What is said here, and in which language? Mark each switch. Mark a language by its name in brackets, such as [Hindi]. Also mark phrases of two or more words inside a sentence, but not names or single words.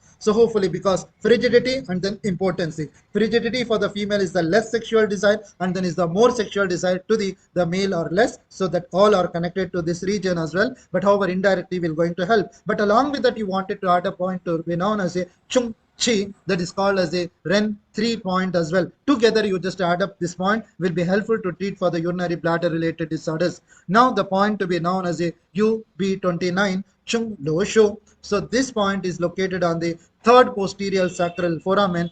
[English] So hopefully, because frigidity and then impotency. Frigidity for the female is the less sexual desire, and then is the more sexual desire to the male or less, so that all are connected to this region as well. But however indirectly will going to help. But along with that, you wanted to add a point to be known as a chung chi, that is called as a Ren 3 point as well. Together you just add up this point, will be helpful to treat for the urinary bladder related disorders. Now the point to be known as a UB29 Chung Lo Sho. So this point is located on the third posterior sacral foramen.